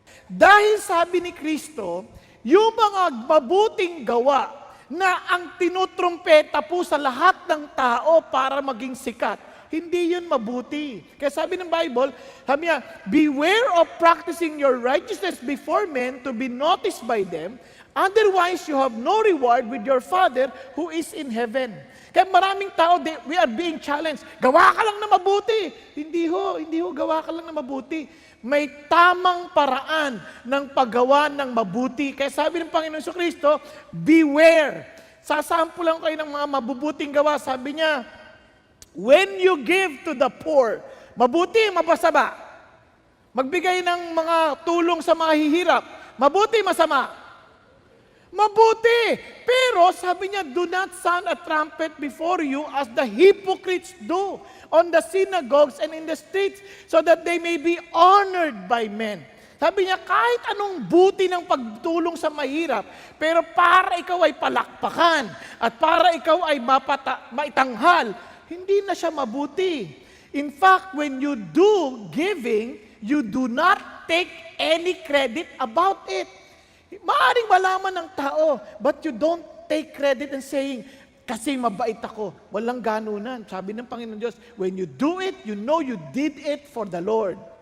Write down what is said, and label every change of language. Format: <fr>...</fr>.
<tl>Dahil sabi ni Kristo, yung mga mabuting gawa na ang tinutrumpeta po sa lahat ng tao para maging sikat, hindi yun mabuti.</tl> <en>Kaya sabi ng Bible, sabi niya, beware of practicing your righteousness before men to be noticed by them, otherwise you have no reward with your Father who is in heaven.</en> <tl>Kaya maraming tao, we are being challenged, gawa ka lang na mabuti. Hindi ho, gawa ka lang na mabuti. May tamang paraan ng paggawa ng mabuti. Kaya sabi ng Panginoon Kristo, beware. Sasample lang kayo ng mga mabubuting gawa.</tl> <en>Sabi niya, when you give to the poor, mabuti, mapasama.</en> <tl>Magbigay ng mga tulong sa mga hihirap, mabuti, masama. Mabuti.</tl> <en>Pero sabi niya, do not sound a trumpet before you as the hypocrites do on the synagogues and in the streets so that they may be honored by men.</en> <tl>Sabi niya, kahit anong buti ng pagtulong sa mahirap, pero para ikaw ay palakpakan at para ikaw ay maitanghal, hindi na siya mabuti.</tl> <en>In fact, when you do giving, you do not take any credit about it.</en> <tl>Maaring malaman ng tao, but you don't take credit and saying, kasi mabait ako. Walang ganunan.</tl> <en>Sabi ng Panginoon Diyos, when you do it, you know you did it for the Lord.</en>